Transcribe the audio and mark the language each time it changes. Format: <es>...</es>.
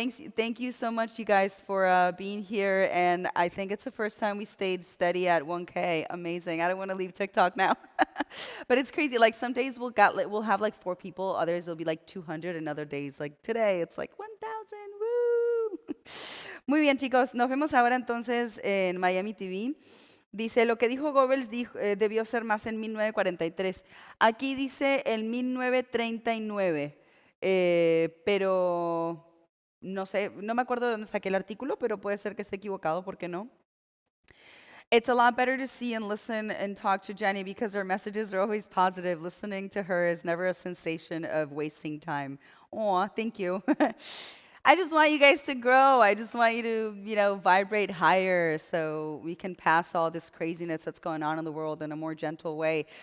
<en>Thank you so much, you guys, for being here. And I think it's the first time we stayed steady at 1K. Amazing. I don't want to leave TikTok now. But it's crazy. Like some days we'll have like 4 people. Others will be like 200. And other days, like today, it's like 1,000.</en> <es>Woo! Muy bien, chicos. Nos vemos ahora entonces en Miami TV. Dice, lo que dijo Goebbels debió ser más en 1943. Aquí dice el 1939, pero no sé, no me acuerdo de dónde saqué el artículo, pero puede ser que esté equivocado, ¿por qué no?</es> <en>It's a lot better to see and listen and talk to Jenny because her messages are always positive. Listening to her is never a sensation of wasting time. Aw, thank you. I just want you guys to grow. I just want you to, vibrate higher so we can pass all this craziness that's going on in the world in a more gentle way.</en>